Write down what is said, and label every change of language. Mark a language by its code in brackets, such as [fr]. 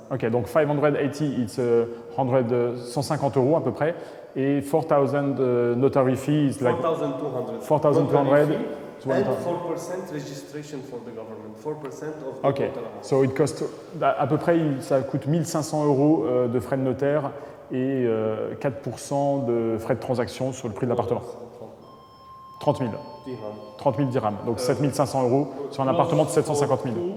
[en] Ok, donc 580, it's 150 euros [fr] à peu près, [en] et 4,000 notary fee is like 4,200. 4,200. And 4% registration for the government. 4% of the Ok, total amount. so it cost, [fr] à peu près, ça coûte 1500 euros de frais de notaire et 4% de frais de transaction sur le prix de l'appartement. 30 000. 30 000 dirhams, donc 7 500 euros sur un appartement de 750 000.